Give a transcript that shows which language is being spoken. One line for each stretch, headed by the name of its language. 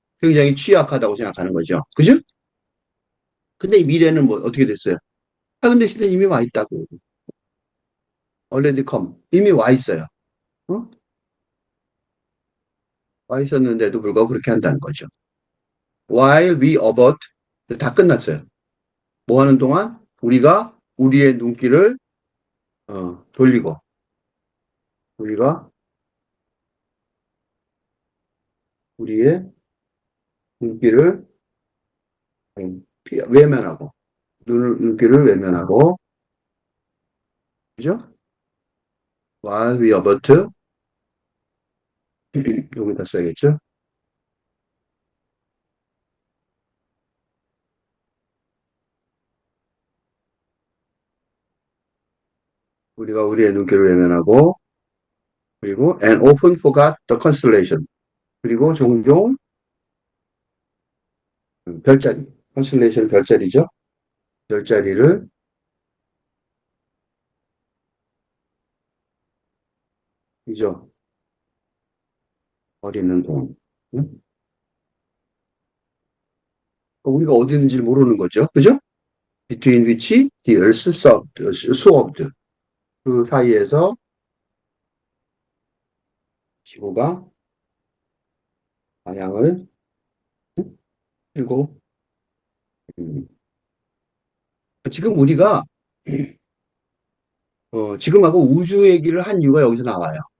Korean: 굉장히 취약하다고 생각하는 거죠. 그죠? 근데 이 미래는 뭐, 어떻게 됐어요? 근데 시대는 이미 와 있다고.
English: already come.
Korean: 이미 와 있어요. 어? 와 있었는데도 불구하고 그렇게 한다는 거죠.
English: While we avert,
Korean: 다 끝났어요. 뭐 하는 동안? 우리가 우리의 눈길을 돌리고, 우리가 우리의 눈길을 외면하고, 눈길을 외면하고, 그죠?
English: While we avert,
Korean: 여기다 써야겠죠? 우리가 우리의 눈길을 외면하고, 그리고
English: and often forgot the constellation.
Korean: 그리고 종종 별자리, constellation 별자리죠? 별자리를 잊어 버리는 동안. 응? 우리가 어디 있는지 모르는 거죠. 그죠?
English: between which the earth swerved.
Korean: 그 사이에서 지구가 방향을 틀고 음, 지금 우리가 지금하고 우주 얘기를 한 이유가 여기서 나와요.